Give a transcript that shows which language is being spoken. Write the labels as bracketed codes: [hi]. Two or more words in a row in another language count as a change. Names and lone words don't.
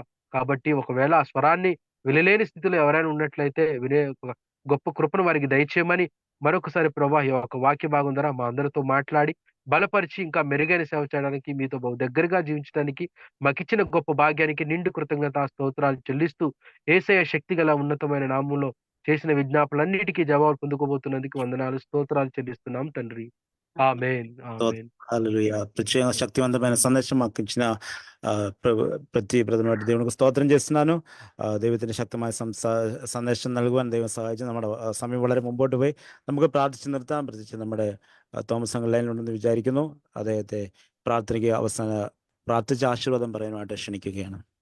[te] కాబట్టి ఒకవేళ ఆ స్వరాన్ని వినలేని స్థితిలో ఎవరైనా ఉన్నట్లయితే వినే ఒక గొప్ప కృపను వారికి దయచేయమని మరొకసారి ప్రభా ఈ యొక్క వాక్య భాగం ద్వారా మా అందరితో మాట్లాడి బలపరిచి ఇంకా మెరుగైన సేవ చేయడానికి మీతో బహు దగ్గరగా జీవించడానికి మాకిచ్చిన గొప్ప భాగ్యానికి నిండు కృతజ్ఞత స్తోత్రాలు చెల్లిస్తూ యేసయ్య శక్తి గల ఉన్నతమైన నామంలో చేసిన విజ్ఞాపనలన్నిటికీ జవాబు పొందుకోబోతున్నందుకు వందనాలు, స్తోత్రాలు చెల్లిస్తున్నాం తండ్రి. ఆమేన్, ఆమేన్. హల్లెలూయా. ప్రత్యేక శక్తివంతమైన సందేశం మాకు ఇచ్చిన [ml] പ്രതി പ്രഥമമായിട്ട് ദൈവങ്ങൾക്ക് സ്തോത്രം [te] చేస్తున్నాను. [ml] ദൈവത്തിന്റെ ശക്തമായ സന്ദേശം നൽകുവാൻ ദൈവം സഹായിച്ചു. നമ്മുടെ സമയം വളരെ മുമ്പോട്ട് പോയി. നമുക്ക് പ്രാർത്ഥിച്ചു നിർത്താം. പ്രത്യേകിച്ച് നമ്മുടെ തോമസ് അങ്കിൾ ലൈനിലുണ്ടെന്ന് വിചാരിക്കുന്നു. അദ്ദേഹത്തെ പ്രാർത്ഥനയ്ക്ക് പ്രാർത്ഥിച്ച ആശീർവാദം പറയാനായിട്ട് ക്ഷണിക്കുകയാണ്.